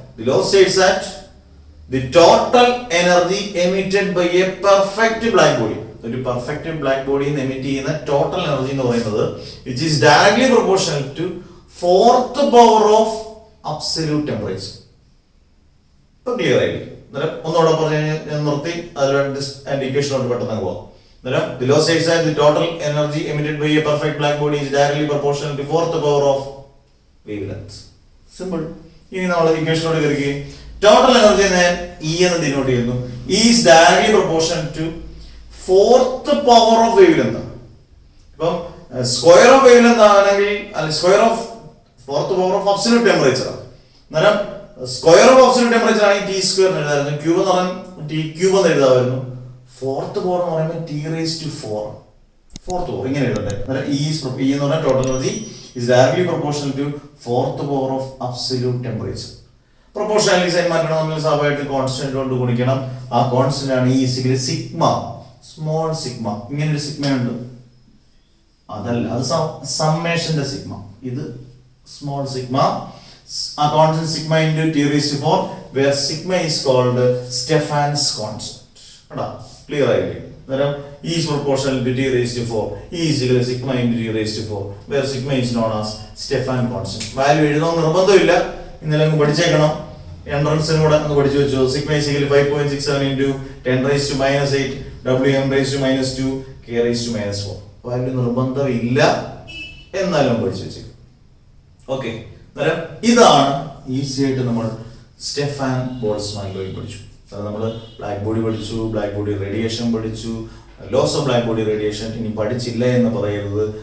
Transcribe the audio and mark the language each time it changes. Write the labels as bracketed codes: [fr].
[en] The law states that the total energy emitted by a perfect black body, [ml] ഒരു perfect black ബോഡിയിൽ നിന്ന് emit ചെയ്യുന്ന total energy എന്ന് പറയുന്നത് [en] Which is directly proportional to 4th power of absolute temperature. [ml] ഇപ്പൊ clear ആയില്ലേ? ഒന്നുകൂടെ പറഞ്ഞു ഞാൻ നിർത്തി, അതിൽ ഇക്വേഷനോട് പെട്ടെന്ന് പോവാം. [en] The law states that the total energy emitted by a perfect black body is directly proportional to 4th power of wavelength. Simple. [ml] ഇനി നമ്മൾ ഇക്വേഷനോട് കയറുകയും ടോട്ടൽ എനർജി ഞാൻ E എന്ന് ഡിനോട്ട് ചെയ്യുന്നു. [en] Is directly proportional to 4th power of wavelength. ഇപ്പം square of wavelength ആണെങ്കിൽ square of 4th power of absolute temperature. [ml] അന്നേരം square of absolute temperature ആണെങ്കിൽ ടി സ്ക്വയർ എന്ന് എഴുതാമായിരുന്നു, ക്യൂബ് എന്ന് പറഞ്ഞാൽ ടി ക്യൂബ് എന്ന് എഴുതാമായിരുന്നു. 4th power എന്ന് പറയുമ്പോൾ T raise to 4 4th power ഇങ്ങനെ എഴുതട്ടെ. [en] അന്നേരം E [ml] എന്ന് പറഞ്ഞാൽ [en] Total energy is directly proportional to 4th power of absolute temperature. [ml] Proportionality sign മാറ്റണം, നമ്മൾ സ്വാഭാവികമായിട്ട് കോൺസ്റ്റന്റ് കൊണ്ട് ഗുണിക്കണം. ആ കോൺസ്റ്റന്റ് ആണ് ഈ സിഗ്മ, സ്മോൾ സിഗ്മ. ഇങ്ങനെ ഒരു സിഗ്മ ഉണ്ട്, അതല്ല, അത് സമ്മേഷന്റെ സിഗ്മ. [en] ഇത് small sigma. ആ constant sigma into T raise to 4 where sigma is called Stephan's constant. [ml] കേട്ടോ, ക്ലിയർ ആയില്ലേ? [en] അന്നേരം E is proportional to t raised to 4. E is equal to sigma into t raised to 4 where sigma is known as Stephan constant. [ml] Value എഴുതണമെന്ന് നിർബന്ധമില്ല, ഇന്നലെ അങ്ങ് പഠിച്ചേക്കണം. എൻട്രൻസിനും കൂടെ ഒന്ന് പഠിച്ചു വെച്ചു. [en] Sigma is equal to 5.67 into 10 raised to -8 Wm raised to -2 K raised to -4. [ml] Value നിർബന്ധമില്ല, എന്നാലും പഠിച്ചു വെച്ചേക്കും. ഓക്കെ, അന്നേരം ഇതാണ് ഈസി ആയിട്ട് നമ്മൾ സ്റ്റെഫാൻ ബോൾട്സ്മാൻ ലോ പഠിച്ചു. നമ്മൾ ബ്ലാക്ക് ബോഡി പഠിച്ചു, ബ്ലാക്ക് ബോഡി റേഡിയേഷൻ പഠിച്ചു, loss of black body radiation ഇനി പഠിച്ചില്ല എന്ന് പറയരുത്.